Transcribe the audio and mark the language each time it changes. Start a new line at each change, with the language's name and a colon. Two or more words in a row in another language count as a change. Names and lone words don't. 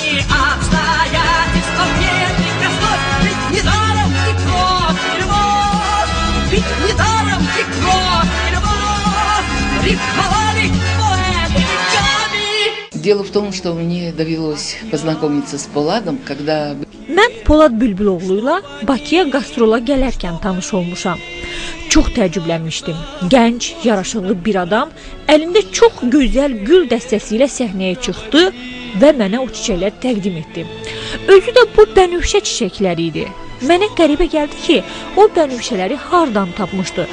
Russian: Обстоятельства мне прикоснуть. Ведь недаром и кровь, и любовь. Ведь недаром и кровь, и любовь рифмовали поэты веками. Дело в том, что мне довелось познакомиться с Поладом, когда...
Azerbaijani: Mən Polad Bülbüloğlu ilə Bakıya qastrola gələrkən tanış olmuşam. Çox təəccüblənmişdim. Gənc, yaraşıqlı bir adam əlində çox gözəl gül dəstəsi ilə səhnəyə çıxdı və mənə o çiçəkləri təqdim etdi. Özü də bu bənövşə çiçəkləri idi. Mənə qəribə gəldi ki, o bənövşələri hardan tapmışdı.